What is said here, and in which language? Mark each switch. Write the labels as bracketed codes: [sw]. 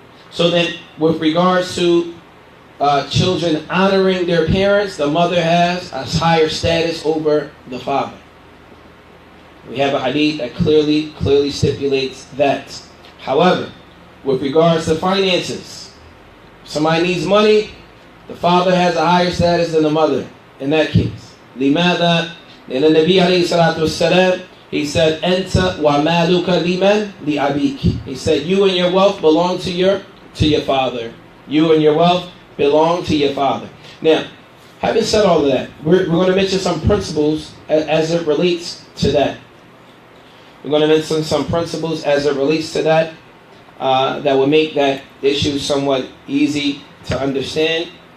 [en] So then, with regards to children honoring their parents, the mother has a higher status over the father. We have a hadith that clearly stipulates that. However, with regards to finances, if somebody needs money, the father has a higher status than the mother in that case. [ar] لماذا? لأن النبي عليه الصلاة والسلام, [en] he said, [ar] أنت ومالك لمن لأبيك. [en] He said, you and your wealth belong to your father. You and your wealth belong to your father. Now, having said all of that, we're going to mention some principles as it relates to that. We're going to mention some principles as it relates to that that will make that issue somewhat easy to understand.